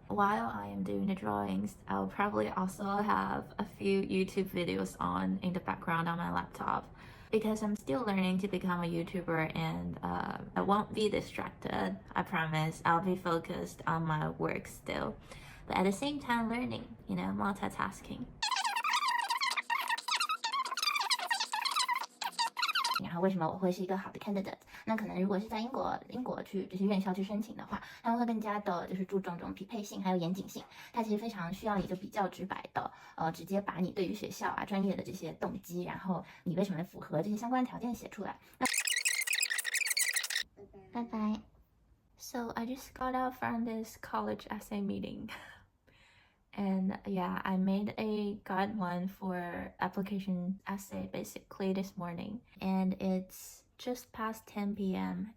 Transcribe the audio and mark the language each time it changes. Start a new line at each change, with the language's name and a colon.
English: While I am doing the drawings, I'll probably also have a few YouTube videos on in the background on my laptop. because I'm still learning to become a YouTuber, and I won't be distracted. I promise. I'll be focused on my work still, but at the same time learning, multitasking.
Chinese: 然后为什么我会是一个好的 candidate？ 那可能如果是在英国去这些院校去申请的话，他们会更加的就是注重这种匹配性还有严谨性。它其实非常需要一个比较直白的，直接把你对于学校啊专业的这些动机，然后你为什么符合这些相关条件写出来。拜拜。
English: So I just got out from this college essay meeting. And yeah, I made a guide one for application essay basically this morning, and it's just past 10 p.m.